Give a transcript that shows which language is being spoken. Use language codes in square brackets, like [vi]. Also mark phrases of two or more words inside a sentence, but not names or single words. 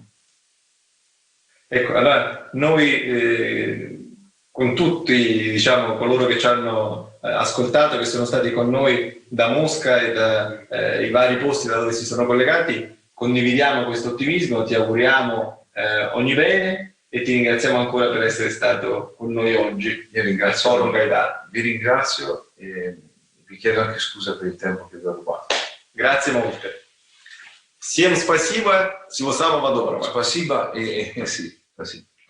[it] Ecco, allora noi con tutti, diciamo, coloro che ci hanno ascoltato, che sono stati con noi da Mosca e dai vari posti da dove si sono collegati, condividiamo questo ottimismo, ti auguriamo ogni bene e ti ringraziamo ancora per essere stato con noi oggi. Io ringrazio, vi ringrazio e vi chiedo anche scusa per il tempo che vi ho rubato. Grazie molte. [ru] Всем спасибо, всего самого доброго. Спасибо и sì, спасибо.